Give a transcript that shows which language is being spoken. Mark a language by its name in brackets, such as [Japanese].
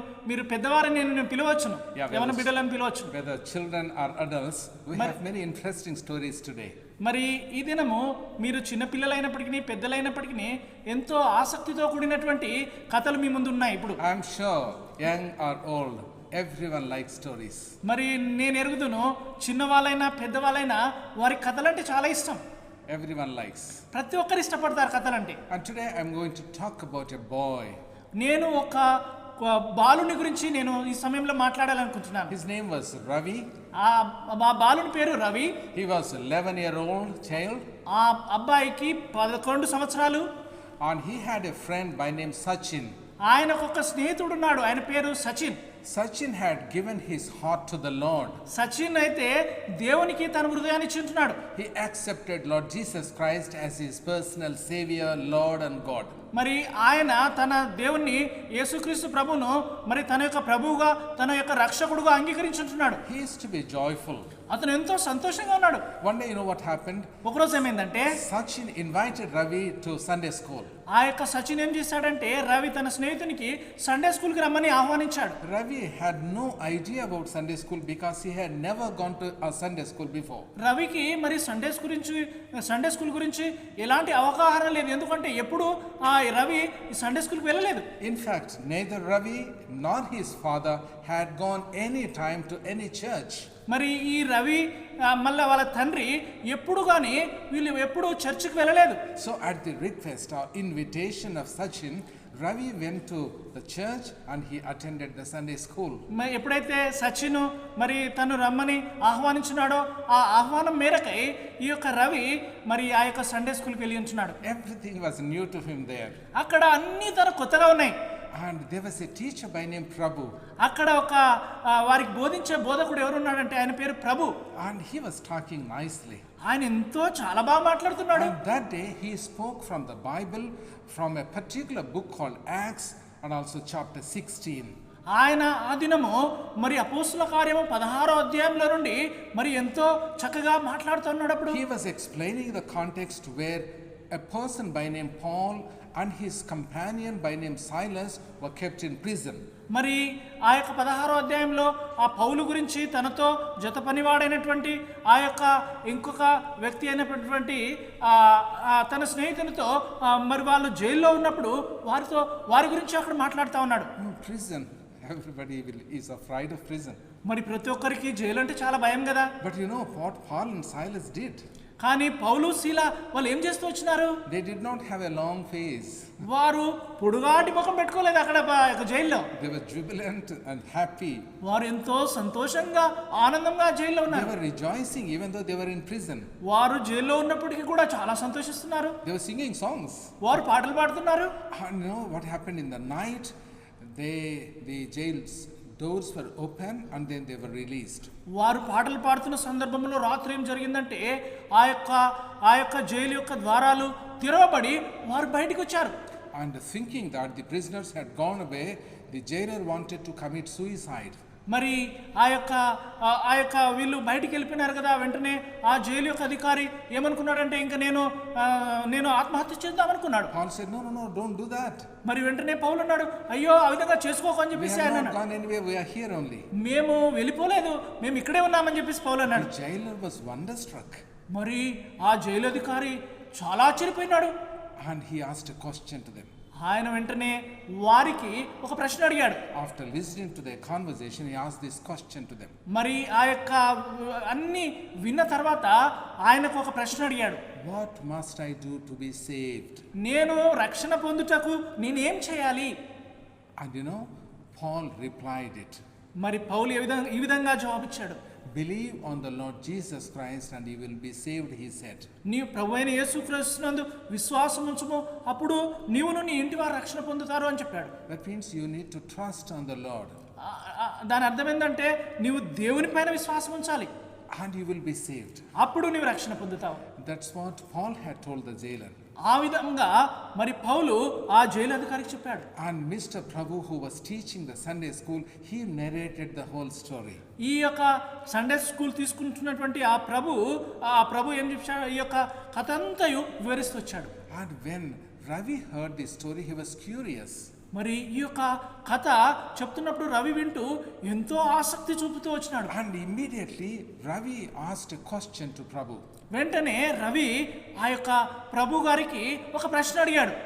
[Telugu] మీరు పెద్దవారని నేను పిలవచ్చును, యవన బిడ్డలను పిలవచ్చు. [English] Whether children or adults, we have many interesting stories today. [Telugu] మరి ఈ దినము మీరు చిన్న పిల్లలైనప్పటికీ పెద్దలైనప్పటికీ ఎంతో ఆసక్తితో కూడినటువంటి కథలు మీ ముందు ఉన్నాయి. ఇప్పుడు [English] I am sure young or old, everyone likes stories. [Telugu] మరి నేను ఎరుగుదును చిన్నవాళ్ళైనా పెద్దవాళ్ళైనా వారి కథలంటే చాలా ఇష్టం. [English] Everyone likes. [Telugu] ప్రతి ఒక్కరు ఇష్టపడతారు కథలంటే. [English] And today I am going to talk about a boy. [Telugu] నేను ఒక బాలుని గురించి నేను ఈ సమయంలో మాట్లాడాలనుకుంటున్నాను. [English] His name was Ravi. [Telugu] ఆ బాలుని పేరు Ravi. [English] He was 11-year-old child. [Telugu] ఆ అబ్బాయికి 11 సంవత్సరాలు. [English] And he had a friend by name Sachin. [Telugu] ఆ ఆయనకు ఒక స్నేహితుడు ఉన్నాడు, ఆయన పేరు Sachin. [English] Sachin had given his heart to the Lord. [Telugu] Sachin అయితే దేవునికి తన హృదయాన్ని ఇచ్చుంటున్నాడు. [English] He accepted Lord Jesus Christ as his personal Savior, Lord and God. [Telugu] మరి ఆయన తన దేవుణ్ణి యేసుక్రీస్తు ప్రభువును మరి తన యొక్క ప్రభువుగా తన యొక్క రక్షకుడుగా అంగీకరించుంటున్నాడు. [English] He is to be joyful. [Telugu] అతను ఎంతో సంతోషంగా ఉన్నాడు. [English] One day, you know what happened? [Telugu] ఒకరోజు ఏమైందంటే [English] Sachin invited Ravi to Sunday school. [Telugu] ఆ యొక్క సచిన్ ఏం చేశాడంటే రవి తన స్నేహితునికి సండే స్కూల్కి రమ్మని ఆహ్వానించాడు. [English] Ravi had no idea about Sunday school because he had never gone to a Sunday school before. [Telugu] రవికి మరి సండే స్కూల్ గురించి ఎలాంటి అవగాహన లేదు, ఎందుకంటే ఎప్పుడు ఆ రవి ఈ సండే స్కూల్కి వెళ్ళలేదు. [English] In fact, neither Ravi nor his father had gone any time to any church. [Telugu] మరి ఈ రవి మళ్ళీ వాళ్ళ తండ్రి వీళ్ళు ఎప్పుడు చర్చికి వెళ్ళలేదు. [English] So at the request or invitation of Sachin, Ravi went to the church and he attended the Sunday school. [Telugu] ఎప్పుడైతే సచిన్ మరి తను రమ్మని ఆహ్వానించున్నాడో ఆ ఆహ్వానం మేరకై ఈ యొక్క రవి మరి ఆ యొక్క సండే స్కూల్కి వెళ్ళి ఉంటున్నాడు. [English] Everything was new to him there. [Telugu] అక్కడ అన్ని తన కొత్తగా ఉన్నాయి. [English] And there was a teacher by name Prabhu. [Telugu] అక్కడ ఒక వారికి బోధించే బోధకుడు ఎవరున్నాడంటే ఆయన పేరు ప్రభు. [English] And he was talking nicely. [Telugu] ఆయన ఎంతో చాలా బాగా మాట్లాడుతున్నాడు. [English] And that day he spoke from the Bible, from a particular book called Acts and also chapter 16. [Telugu] ఆయన ఆ దినము మరి అపోస్తుల కార్యము 16వ అధ్యాయంలో నుండి మరి ఎంతో చక్కగా మాట్లాడుతున్నాడు. అప్పుడు [English] He was explaining the context where a person by name Paul and his companion by name Silas were kept in prison. [Telugu] మరి ఆ యొక్క 16వ అధ్యాయంలో ఆ పౌలు గురించి తనతో జత పనివాడైనటువంటి ఆ యొక్క ఇంకొక వ్యక్తి అయినటువంటి తన స్నేహితునితో మరి వాళ్ళు జైల్లో ఉన్నప్పుడు వారి గురించి అక్కడ మాట్లాడుతూ ఉన్నాడు. [English] Prison, everybody is afraid of prison. [Telugu] మరి ప్రతి ఒక్కరికి జైలు అంటే చాలా భయం కదా. [English] But you know what Paul and Silas did? [Telugu] కానీ పౌలు శీల వాళ్ళు ఏం చేస్తూ వచ్చినారు? [English] They did not have a long face. [Telugu] వారు పొడుగాటి ముఖం పెట్టుకోలేదు అక్కడ జైల్లో. [English] They were jubilant and happy. [Telugu] వారు ఎంతో సంతోషంగా ఆనందంగా జైల్లో ఉన్నారు. [English] They were rejoicing even though they were in prison. [Telugu] వారు జైల్లో ఉన్నప్పటికీ కూడా చాలా సంతోషిస్తున్నారు. [English] They were singing songs. [Telugu] వారు పాటలు పాడుతున్నారు. [English] And you know what happened in the night? The jail's doors were open and then they were released. [Telugu] వారు పాటలు పాడుతున్న సందర్భంలో రాత్రి ఏం జరిగిందంటే ఆ యొక్క జైలు యొక్క ద్వారాలు తెరవబడి వారు బయటికి వచ్చారు. [English] And thinking that the prisoners had gone away, the jailer wanted to commit suicide. [Telugu] మరి ఆ యొక్క వీళ్ళు బయటికి వెళ్ళిపోయినారు కదా, వెంటనే ఆ జైలు యొక్క అధికారి ఏమనుకున్నాడంటే ఇంకా నేను ఆత్మహత్య చేద్దాం అనుకున్నాడు. [English] Paul said, no, don't do that. [Telugu] మరి వెంటనే పౌలు అన్నాడు, అయ్యో ఆ విధంగా చేసుకోకని చెప్పేసి [English] We have [Telugu] ఆయన [English] not gone anywhere, we are here only. [Telugu] మేము వెళ్ళిపోలేదు, మేము ఇక్కడే ఉన్నామని చెప్పేసి పౌలు అన్నాడు. [English] The jailer was wonderstruck. [Telugu] మరి ఆ జైలు అధికారి చాలా ఆశ్చర్యపోయినాడు. [English] And he asked a question to them. [Telugu] ఆయన వెంటనే వారికి ఒక ప్రశ్న అడిగాడు. [English] After listening to their conversation, he asked this question to them. [Telugu] మరి ఆ యొక్క అన్ని విన్న తర్వాత ఆయనకు ఒక ప్రశ్న అడిగాడు. [English] What must I do to be saved? [Telugu] నేను రక్షణ పొందుటకు నేనేం చేయాలి? [English] And you know, Paul replied it. [Telugu] మరి పౌలు ఈ విధంగా జవాబిచ్చాడు. [English] Believe on the Lord Jesus Christ and you will be saved, he said. [Telugu] నీవు ప్రభువైన యేసుక్రీస్తునందు విశ్వాసం ఉంచుము, అప్పుడు నీవును నీ ఇంటి వారు రక్షణ పొందుతారు అని చెప్పాడు. [English] That means you need to trust on the Lord. [Telugu] దాని అర్థం ఏంటంటే నీవు దేవుని పైన విశ్వాసం ఉంచాలి, [English] and you will be saved. [Telugu] అప్పుడు నీవు రక్షణ పొందుతావు. [English] That's what Paul had told the jailer. [Telugu] ఆ విధంగా మరి పౌలు ఆ జైలు అధికారికి చెప్పాడు. [English] And Mr. Prabhu, who was teaching the Sunday school, he narrated the whole story. [Telugu] ఈ యొక్క సండే స్కూల్ తీసుకుంటున్నటువంటి ఆ ప్రభు ఏం చెప్పాడు, ఈ యొక్క కథ అంతయు వివరిస్తూ వచ్చాడు. [English] And when Ravi heard this story, he was curious. [Telugu] మరి ఈ యొక్క కథ చెప్తున్నప్పుడు రవి వింటూ ఎంతో ఆసక్తి చూపుతూ వచ్చినాడు. [English] And immediately Ravi asked a question to Prabhu. [Telugu] వెంటనే రవి ఆ యొక్క ప్రభు గారికి ఒక ప్రశ్న అడిగాడు.